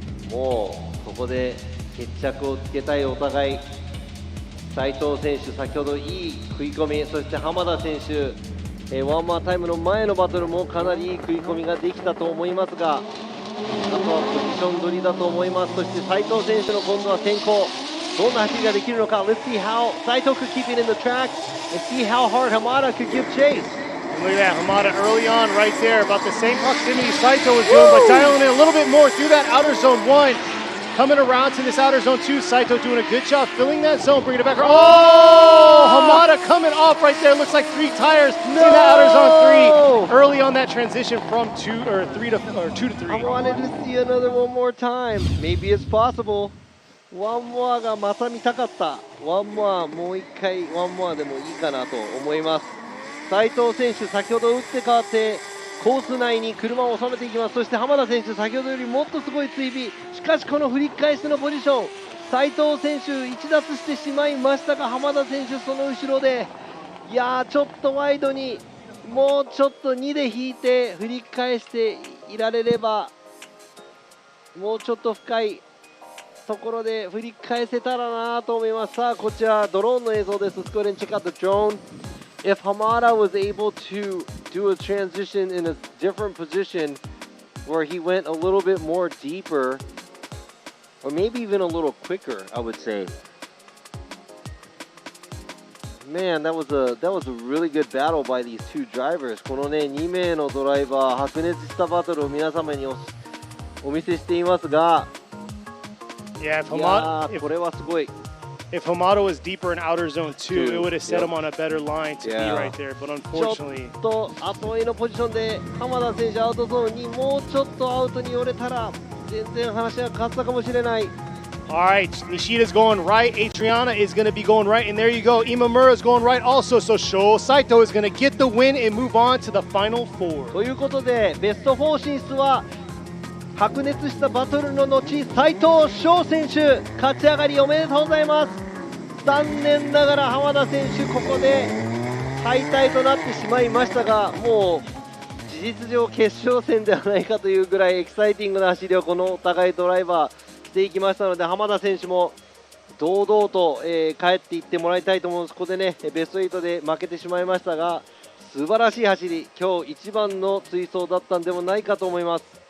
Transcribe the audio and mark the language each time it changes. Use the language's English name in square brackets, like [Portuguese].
[Japanese] もうここで決着をつけたいお互い、斉藤選手先ほどいい食い込み、そして浜田選手ワンマンタイムの前のバトルもかなりいい食い込みができたと思いますが、あとはポジション取りだと思います。そして斉藤選手の今度は先行、どんな走りができるのか。 [English] Let's see how Saito could keep it in the track and see how hard Hamada could give chase. And look at that, Hamada early on right there, about the same proximity Saito was doing, but dialing in a little bit more through that outer zone 1. Coming around to this outer zone 2, Saito doing a good job filling that zone, bringing it back. Oh, Hamada coming off right there. Looks like 3 tires in that outer zone 3. Early on that transition from 2 to 3. I wanted to see another one more time. Maybe it's possible. [Japanese] ワンモアがまた見たかった。ワンモアもう一回ワンモアでもいいかなと思います。斉藤選手先ほど打って変わってコース内に車を収めていきます。そして浜田選手先ほどよりもっとすごい追尾、しかしこの振り返しのポジション、斉藤選手逸脱してしまいましたが、浜田選手その後ろで、いやーちょっとワイドにもうちょっと2で引いて振り返していられれば、もうちょっと深いところで振り返せたらなと思います。さあこちらドローンの映像です。 [English] Let's go ahead and check out the drone. If Hamada was able to do a transition in a different position where he went a little bit more deeper, or maybe even a little quicker, I would say. Man, that was a really good battle by these two drivers. [Japanese] このね2名のドライバー、白熱したバトルを皆様にお見せしていますが、 [English] Yeah, [Japanese] いやーこれはすごい。 [English] if Hamada was deeper in outer zone 2, it would have set him on a better line to be right there. But [Japanese] ちょ [English] unfortunately, [Japanese] っと後追いのポジションで浜田選手アウトゾーンにもうちょっとアウトに寄れたら全然話が変わったかもしれない。 [English] All right, Nishida's going right. Adriana is going to be going right. And there you go. Imamura is going right also. So Sho Saito is going to get the win and move on to the final four. [Japanese] ということで、ベスト4進出は白熱したバトルの後、斉藤翔選手、勝ち上がりおめでとうございます。残念ながら浜田選手、ここで敗退となってしまいましたが、もう事実上決勝戦ではないかというぐらいエキサイティングな走りをこのお互いドライバーしていきましたので、浜田選手も堂々と、帰っていってもらいたいと思うんです。ここでねベスト8で負けてしまいましたが、素晴らしい走り、今日一番の追走だったんでもないかと思います。